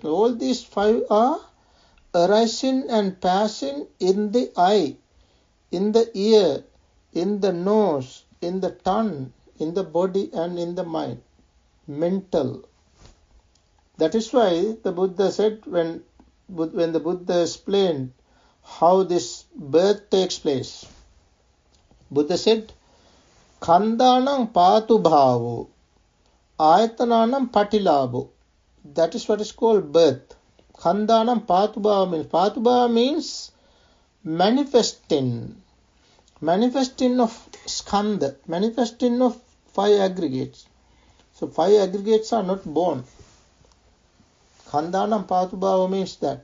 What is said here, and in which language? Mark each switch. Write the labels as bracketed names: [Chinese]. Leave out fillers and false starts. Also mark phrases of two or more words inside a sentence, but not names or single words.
[English] All these 5 are arising and passing in the eye, in the ear, in the nose, in the tongue, in the body, and in the mind. Mental. That is why the Buddha said, when the Buddha explained how this birth takes place, Buddha said, [Pali] Khandanam patu bhavo, ayatananam patilabo. [English] That is what is called birth. [Pali] Khandanam patu bhava [English] means manifesting of skandha, manifesting of 5 aggregates. So 5 aggregates are not born. [Pali] Khandanam patu bhava [English] means that.